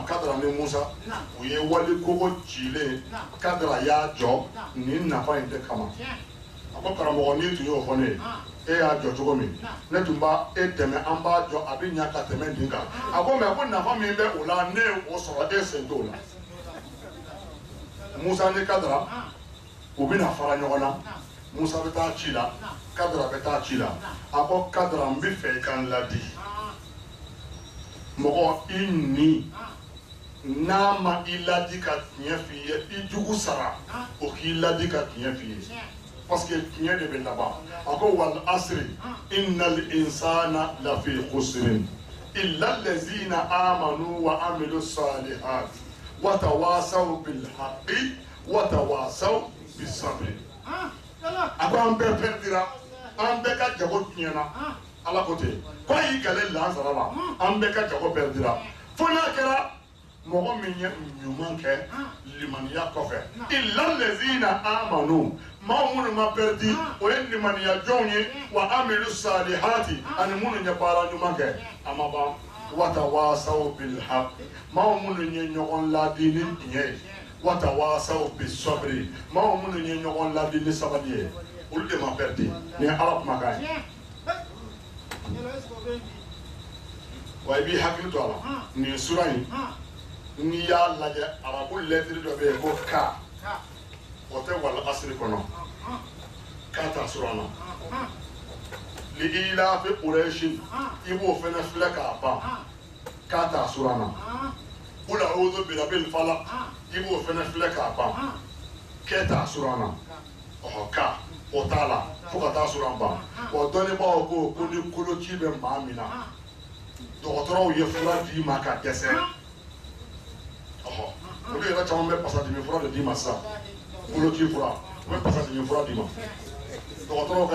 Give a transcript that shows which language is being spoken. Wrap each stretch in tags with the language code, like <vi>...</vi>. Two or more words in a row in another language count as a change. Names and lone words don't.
<bm>Kadara ni Musa u ye wali kogo cilen Kadara y'a jɔ nin nafa in de kama a ko karamɔgɔ n'i tun y'o fɔ ne ye e y'a jɔ cogo min ne tun b'a e dɛmɛ an b'a jɔ a bɛ ɲa ka tɛmɛ nin kan a ko mɛ ko nafa min bɛ o la ne ye o sɔrɔ e sen t'o la Musa ni Kadara u bɛna fara ɲɔgɔn na Musa bɛ taa ci la Kadara bɛ taa ci la a ko Kadara n bɛ fɛ i ka n ladi mɔgɔ i ni n'a ma i ladi ka tiɲɛ f'i ye i jugu sara o k'i ladi ka tiɲɛ f'i ye</bm> <fr>parce que</fr> <bm>tiɲɛ de bɛ laban a ko</bm> <ar>والعصر إن الإنسان لفي خسر إلا الذين آمنوا وعملوا الصالحات وتواصوا بالحق وتواصوا بالصبر</ar> <bm>a ko an bɛɛ perdira an bɛɛ ka jago tiɲɛna ala ko ten ko a y'i gale lansara la an bɛɛ ka jago perdira fo n'a kɛra mɔgɔ min ye ɲuman kɛ limaniya kɔfɛ</bm> <ar>إلا الذين آمنوا</ar> <bm>maa minnu ma perdi o ye limaniya jɔnw ye</bm> <ar>وعملوا الصالحات</ar> <bm>ani minnu ye baara ɲuman kɛ a ma ban</bm> <ar>وتواصوا بالحق</ar> <bm>maa minnu ye ɲɔgɔn ladi ni tiɲɛ ye</bm> <ar>وتواصوا بالصبر</ar> <bm>maa minnu ye ɲɔgɔn ladi ni sabali ye olu de ma perdi ni ye ala kumakan ye wa i b'i hakili to a la nin sura in n'i y'a lajɛ arabu lɛtiri dɔ bɛ yen ko ka o tɛ</bm> <ar>والعصر</ar> <bm>kɔnɔ ka t'a sura na</bm> <ar>لإيلاف قريش</ar> <bm>i b'o fɛnɛ filɛ k'a ban ka t'a sura na</bm> <ar>قل أعوذ برب الفلق</ar> <bm>i b'o fɛnɛ filɛ k'a ban kɛ t'a sura na ɔhɔ ka o t'a la fo ka taa sura ban wa dɔnnibaaw ko ni koloci bɛ maa min na dɔgɔtɔrɔw ye fura d'i ma ka dɛsɛ olu yɛrɛ caman bɛ pasadimi fura de d'i ma sisan koloci fura u bɛ pasadimi fura d'i ma dɔgɔtɔrɔw ka</bm>